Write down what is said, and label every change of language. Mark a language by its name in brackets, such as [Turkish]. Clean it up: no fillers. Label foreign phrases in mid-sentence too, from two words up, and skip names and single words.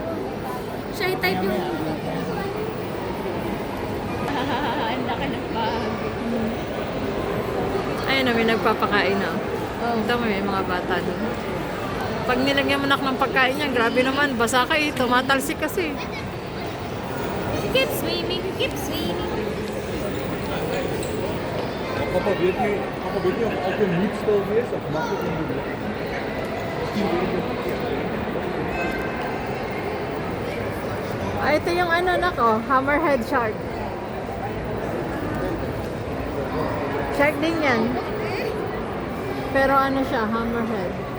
[English] Shy type [Filipino] yung... Ang laki ng bag. Ayun na, may nagpapakain na. Oh. Ito may mga bata doon. Pag nilagyan mo nak ng pagkain niya, grabe naman, basa ka eh, tumatalsik kasi. [English] Keep swimming, keep swimming. [Dutch] Papa weet niet of het een niet-spel is of makkelijk in de [Filipino] Ah, ito yung ano anak oh, [English] hammerhead shark. [Filipino] Shark din yan. Pero ano siya, hammerhead.